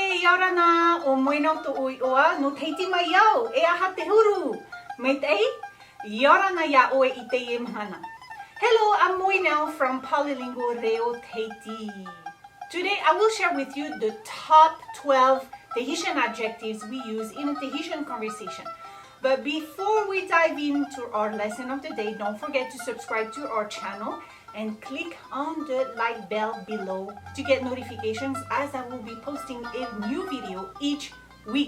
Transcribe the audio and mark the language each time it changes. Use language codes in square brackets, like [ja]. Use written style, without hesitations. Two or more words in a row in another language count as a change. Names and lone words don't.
[ty] Iorana o Moenau Toʻoʻoa no Tahiti mai iau e aha te huru. Maitei, Iorana ia oe I te imhana. [en] Hello, I'm Moenau from Poly-lingual Reo Tahiti. Today I will share with you the top 12 Tahitian adjectives we use in a Tahitian conversation. But before we dive into our lesson of the day, don't forget to subscribe to our channel and click on the like bell below to get notifications as I will be posting a new video each week.